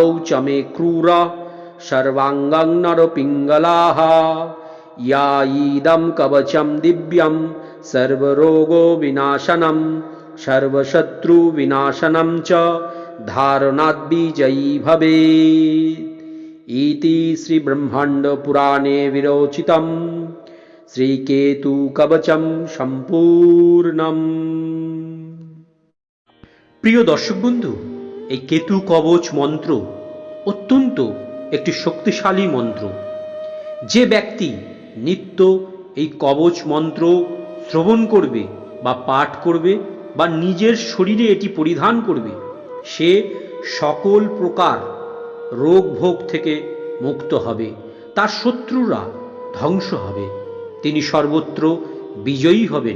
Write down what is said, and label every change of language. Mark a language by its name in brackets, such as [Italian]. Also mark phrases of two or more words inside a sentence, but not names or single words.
[Sanskrit] च मे क्रूर सर्वाङ्गं नरपिङ्गलाः या इदं कवचं दिव्यं सर्वरोगो विनाशनं सर्वशत्रु विनाशनं च धारणाद् विजयी भवेत् इति श्री ब्रह्मांड पुराणे विरोचितं श्रीकेतु कवचं सम्पूर्णम्। [Bangla] প্রিয় দর্শক বন্ধু, এই কেতু কবচ মন্ত্র অত্যন্ত একটি শক্তিশালী মন্ত্র। যে ব্যক্তি নিত্য এই কবচ মন্ত্র শ্রবণ করবে বা পাঠ করবে বা নিজের শরীরে এটি পরিধান করবে, সে সকল প্রকার রোগ ভোগ থেকে মুক্ত হবে, তার শত্রুরা ধ্বংস হবে, তিনি সর্বত্র বিজয়ী হবেন।